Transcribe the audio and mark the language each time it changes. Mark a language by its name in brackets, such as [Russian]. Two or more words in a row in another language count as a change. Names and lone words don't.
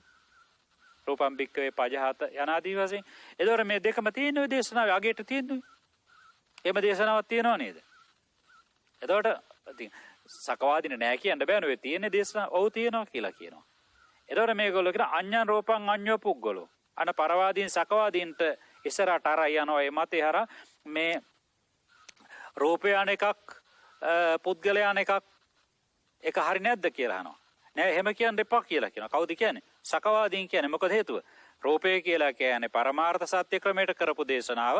[Pali] රූපම් බික්කවේ පජහත [Sinhala] යනාදී වශයෙන්. එතකොට මේ දෙකම තියෙන ඔය දේශනාවේ අගේට තියෙන්නේ. එහෙම දේශනාවක් තියෙනව නේද? එතකොට ඉතින් සකවාදින නෑ කියන්න බෑනේ. ඔය තියෙන දේශනා ඔව් තියෙනවා කියලා කියනවා. එතකොට මේගොල්ලෝ කියන [Pali] අඤ්ඤං රූපං අඤ්ඤෝ පුද්ගලෝ. [Sinhala] අන පරවාදීන් සකවාදීන්ට ඉස්සරහට අරයි යනවා. මේ මතේ හර මේ රූපයන් එකක් පුද්ගලයන් එකක් ඒක හරි නැද්ද කියලා අහනවා. නෑ එහෙම කියන්න එපා කියලා කියනවා. කවුද කියන්නේ? සකවාදීන් කියන්නේ. මොකද හේතුව? රූපය කියලා කියන්නේ පරමාර්ථ සත්‍ය ක්‍රමයට කරපු දේශනාව.